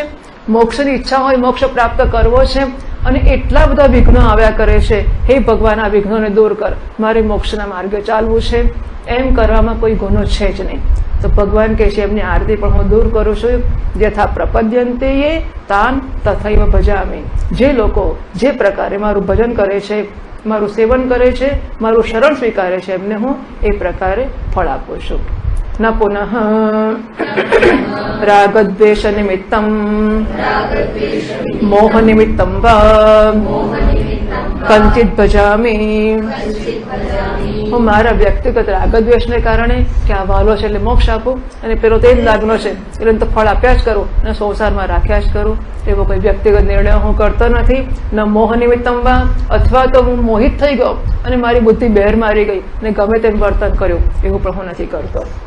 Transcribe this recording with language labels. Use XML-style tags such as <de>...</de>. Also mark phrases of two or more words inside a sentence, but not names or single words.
<gu>મોક્ષની ઈચ્છા હોય, મોક્ષ પ્રાપ્ત કરવો છે અને એટલા બધા વિઘ્નો આવ્યા કરે છે, હે ભગવાન આ વિઘ્નોને દૂર કર, મારે મોક્ષના માર્ગે ચાલવું છે, એમ કરવામાં કોઈ ગુનો છે જ નહીં. તો ભગવાન કહે છે એમની આરતી પણ હું દૂર કરું છું.</gu> <sa>यथा प्रपद्यन्ते तान् तथैव भजामि.</sa> <gu>જે લોકો જે પ્રકારે મારું ભજન કરે છે, મારું સેવન કરે છે, મારું શરણ સ્વીકારે છે, એમને હું એ પ્રકારે ફળ આપું છું.</gu> <sa>न पुनः रागद्वेषनिमित्तं मोहनिमित्तं वा कंचित् भजामि.</sa> <gu>હું મારા વ્યક્તિગત રાગદ્વેષને કારણે કે આ વાલો છે એટલે મોક્ષ આપું અને પેલો તે જ લાગનો છે એટલે તો ફળ આપ્યા જ કરું અને સંસારમાં રાખ્યા જ કરું, એવો કોઈ વ્યક્તિગત નિર્ણય હું કરતો નથી.</gu> <sa>न मोह निमित्तं वा,</sa> <gu>અથવા તો હું મોહિત થઈ ગયો અને મારી બુદ્ધિ બહેર મારી ગઈ અને ગમે તેમ વર્તન કર્યું, એવું પણ હું નથી કરતો.</gu>